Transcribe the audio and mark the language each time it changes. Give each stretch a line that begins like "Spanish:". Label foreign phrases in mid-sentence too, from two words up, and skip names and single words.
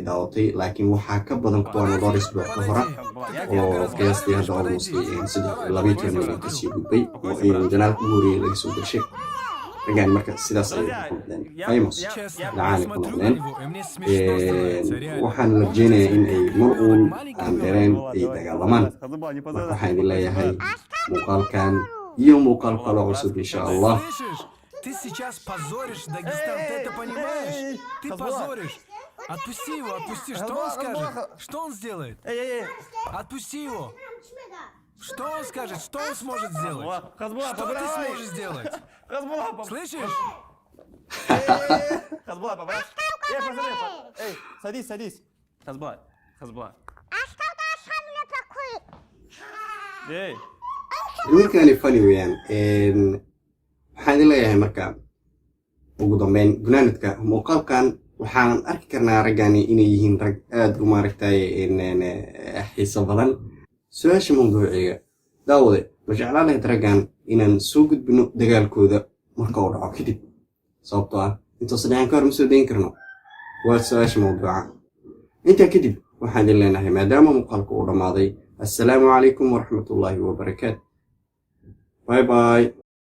Somali: daawatay laakiin waxaa ka badan kuwan dhowr isbuuc ka hora oo qiyaastii hadda almost 12 milyan kasii gudbay oo janaalka ugu horreeyay laga soo gashay ragani marka sidaas ayay ku noqdeen famous lacaani ku noqdeen waxaan la rajeynayaa in ay mar uun aan dheereen ay dagaalamaan marka waxaan idin leeyahay muuqaalkan iyo muuqaal kale cusub
Arabic: إن شاء الله
Russian: Ты сейчас позоришь Дагестан, ты это понимаешь? Ты позоришь. Отпусти его, отпусти. Что он скажет? Что он сделает? Отпусти его. Что он скажет? Что он сможет сделать? Что ты сможешь сделать? Слышишь? Хазбулат, поправь. Пацаны, эй, садись, садись. Хазбулат. Эй.
Somali: ninkani funny weeyaan waxaan idin leeyahay marka ugu dambeyn gunaanadka muuqaalkan waxaan arki karnaa raggani inay yihiin rag aad u maaragtay xiiso badan su-aasha mawduuciga daawade ma jeclaan lahayd raggan inaan soo gudbino dagaalkooda marka uu dhaco kadib sababtoo ah intuusan dhacin ka hor ma soo dayn karno waa su-aasha mawduuca intaa kadib waxaan idin leenahay maadaama muuqaalka uu dhammaaday
Arabic: السلام عليكم ورحمة الله وبركاته
English: bye bye